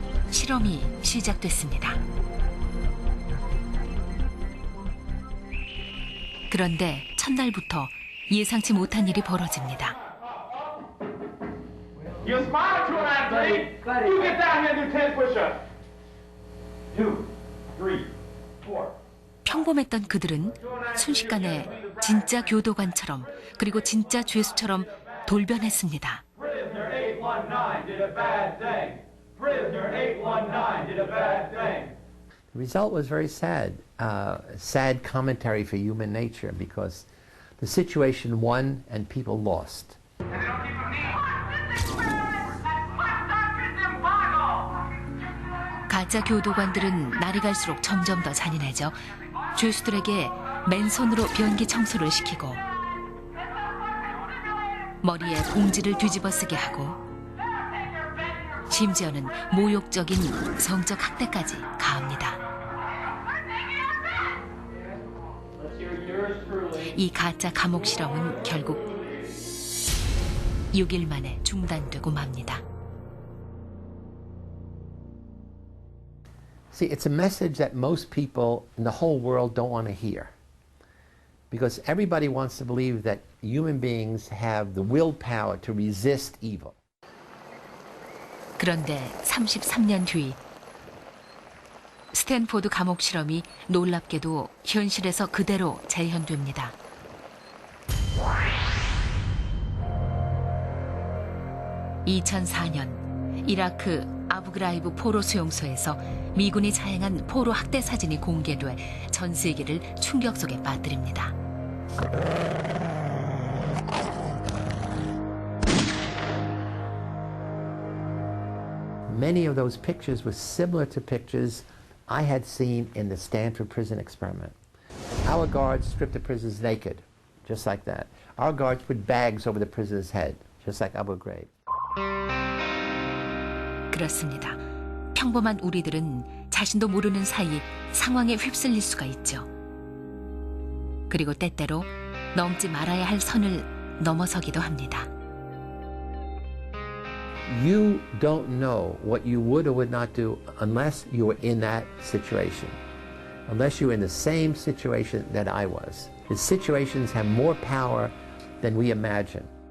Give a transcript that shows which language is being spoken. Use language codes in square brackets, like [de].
[ko] 실험이 시작됐습니다. 그런데 첫날부터 예상치 못한 일이 벌어집니다. [en] You smile to an athlete. You get down here and do 10 push-ups. 2, 3, 4. [ko] 평범했던 그들은 순식간에 진짜 교도관처럼 그리고 진짜 죄수처럼 돌변했습니다. [en] Prisoner 819 did a bad thing. Prisoner 819 did a bad thing. The result was very sad, sad commentary for human nature because the situation won and people lost. [ko] 가짜 교도관들은 날이 갈수록 점점 더 잔인해져 죄수들에게 맨손으로 변기 청소를 시키고 머리에 봉지를 뒤집어 쓰게 하고 심지어는 모욕적인 성적 학대까지 가합니다. 이 가짜 감옥 실험은 결국 6일 만에 중단되고 맙니다. [en] See, it's a message that most people in the whole world don't want to hear. Because everybody wants to believe that human beings have the willpower to resist evil. [ko] 그런데 33년 뒤 스탠포드 감옥 실험이 놀랍게도 현실에서 그대로 재현됩니다. (2004년) 이라크 아부그라이브 포로 수용소에서 미군이 자행한 포로 학대 사진이 공개돼 전 세계를 충격 속에 빠뜨립니다. [en] Many of those pictures were similar to pictures I had seen in the Stanford prison experiment. Our guards stripped the prisoners naked, just like that. Our guards put bags over the prisoner's head, just like Abu Ghraib. [ko] 그렇습니다. 평범한 우리들은 자신도 모르는 사이 상황에 휩쓸릴 수가 있죠. 그리고 때때로 넘지 말아야 할 선을 넘어서기도 합니다. [en] You don't know what you would or would not do unless you were in that situation. Unless you were in the same situation that I was. The situations have more power than we imagine.